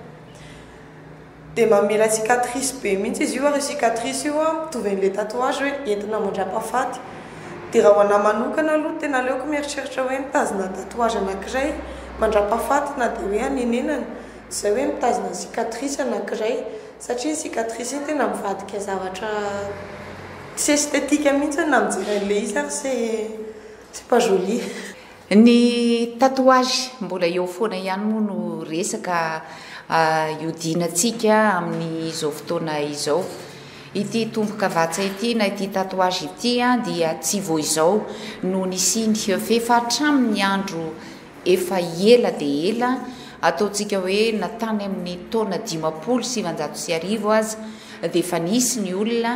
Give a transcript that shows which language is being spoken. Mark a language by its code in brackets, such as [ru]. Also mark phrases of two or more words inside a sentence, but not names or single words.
[mg] dia mamela cicatrice be mihitsy izy io ary cicatrice io mitovy an'le tatouage hoe entina mandra-pahafaty dia raha ho ana manokana aloha tena aleoko mieritreritra hoe mitazona tatouage anankiray mandra-pahafaty na dia hoe anenenana zay hoe mitazona cicatrice anankiray satria cicatrice iny tena mivadika zavatra tsy estetika mihitsy na mijeran'le izy ary [fr] c'est pas joli [mg] ny tatouage mbola eo foana ihany moa no resaka iodinatsika amin'izao fotoana izao ity tomboka vatsa ity na ity tatouage ity dia tsy vo izao no nisiny fe fa hatramin'ny andro efa ela dia ela ataontsika hoe natany amin'ny taona 590 azy dia efa nisy ny olona